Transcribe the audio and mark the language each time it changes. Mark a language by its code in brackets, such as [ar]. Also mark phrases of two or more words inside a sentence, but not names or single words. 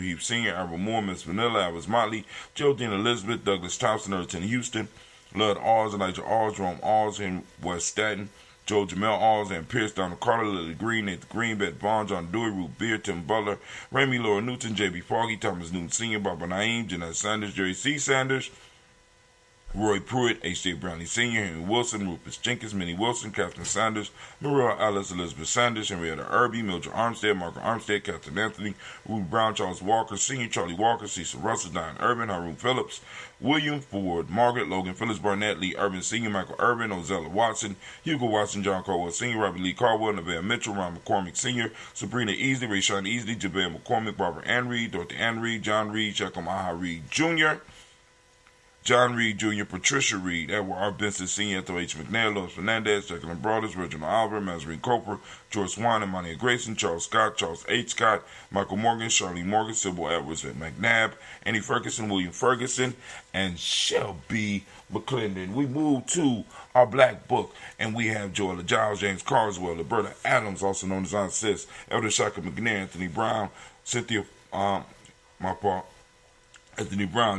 [en] Heath Sr., Albert Moore, Miss Vanilla, Alice Motley, Geraldine Elizabeth, Douglas Thompson, Erton Houston, Lud Alls, Elijah Alls, Rome Alls, and West Staten, Joe Jamel Alls, and Pierce, Donald Carter, Lily Green, Nathan Green, Beth Bond, John Dewey, Ruth Beard, Tim Butler, Ramey Laura Newton, J.B. Foggy, Thomas Newton Sr., Barbara Naeem, Jeanette Sanders, Jerry C. Sanders, Roy Pruitt, H.J. Brownlee Sr., Henry Wilson, Rufus Jenkins, Minnie Wilson, Catherine Sanders, Maria Alice Elizabeth Sanders, Henrietta Irby, Mildred Armstead, Margaret Armstead, Catherine Anthony, Ruth Brown, Charles Walker, Sr., Charlie Walker, Cecil Russell, Diane Urban, Haroon Phillips, William Ford, Margaret, Logan Phillips Barnett, Lee Urban Sr., Michael Urban, Ozella Watson, Hugo Watson, John Caldwell Sr., Robert Lee Caldwell, Neville Mitchell, Ron McCormick Sr., Sabrina Easley, Rayshawn Easley, Jabez McCormick, Barbara Ann Reed, Dorothy Ann Reed, John Reed, Shekel Aha Reed Jr., John Reed Jr., Patricia Reed, Edward R. Benson Sr., Ethel H. McNair, Lois Fernandez, Jacqueline Broaders, Reginald Oliver, Mazarine Coper, George Swan, Imania Grayson, Charles Scott, Charles H. Scott, Michael Morgan, Charlie Morgan, Sybil Edwards and McNabb, Annie Ferguson, William Ferguson, and Shelby McClendon. We move to our black book, and we have Joella Giles, James Carswell, Roberta Adams, also known as Aunt Sis, Elder Shaka McNair, Anthony Brown, Cynthia, Anthony Brown,